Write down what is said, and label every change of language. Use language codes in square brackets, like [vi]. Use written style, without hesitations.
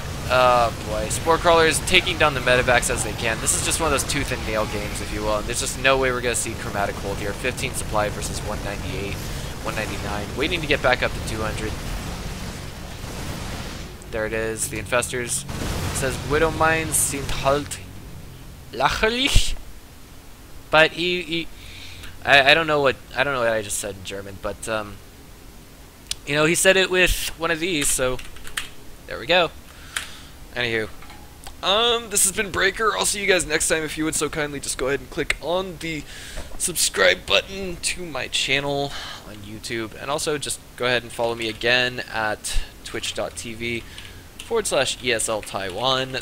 [en] Oh boy, Spore Crawlers taking down the medevacs as they can. This is just one of those tooth and nail games, if you will. And there's just no way we're going to see Chromatic hold here. 15 supply versus 198, 199. Waiting to get back up to 200. There it is. The Infestors. It says, Widow Mines [de] sind halt lächerlich. [en] But I don't know what I just said in German, but you know, he said it with one of these, so there we go. Anywho, this has been Breaker. I'll see you guys next time. If you would so kindly just go ahead and click on the subscribe button to my channel on YouTube, and also just go ahead and follow me again at twitch.tv/ESL Taiwan.